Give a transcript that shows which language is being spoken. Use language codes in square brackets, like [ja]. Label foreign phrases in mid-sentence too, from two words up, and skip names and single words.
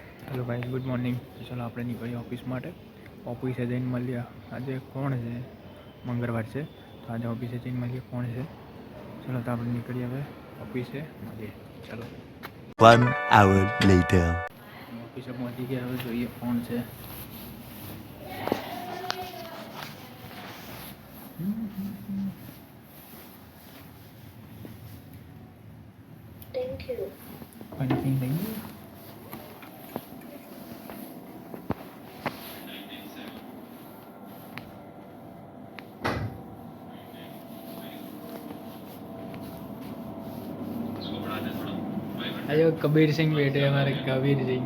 [en] hello guys, good morning. [gu] ચાલો આપણે નીકળીએ ઓફિસ માટે. ઓફિસે જઈને મળીએ. આજે કોણ છે? મંગળવાર છે, તો આજે ઓફિસે જઈને મળીએ કોણ છે. ચાલો તો આપણે નીકળીએ હવે ઓફિસે મળીએ. ચાલો. [en] 1 hour later. [gu] ઓફિસે પહોંચી ગયા, હવે જોઈએ કોણ છે. [en] Thank you. [gu] પાણી પી લઈએ. [hi] आयो कबीर सिंह बैठे हमारे कबीर सिंह.